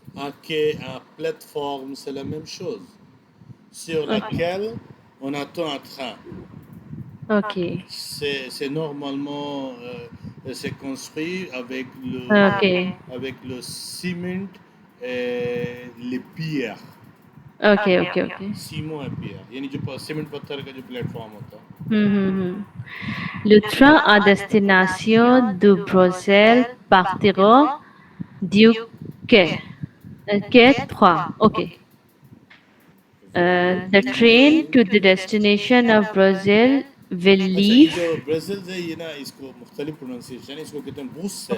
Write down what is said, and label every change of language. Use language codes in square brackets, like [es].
[fr] Un quai, un plateforme, c'est la même chose. Sur [en] Okay. [fr] laquelle on attend un train. [en] Okay. [fr] C'est normalement c'est construit [en] Okay. [fr] avec le ciment et les pierres. [en] Okay. Okay. Okay. [fr] Ciment et pierre [hi] यानी जो cement पत्थर का जो platform होता है. Mhm. [fr] Le train à destination de Bruxelles partira du quai. Quai 3. Okay. [en] The train to the destination of Brazil will [hi] अच्छा ये [en] leave [hi] जो ब्राज़ील से ये ना इसको मुख्तलिफ प्रोनाउंसिएशन है इसको कहते हैं ब्रुसेल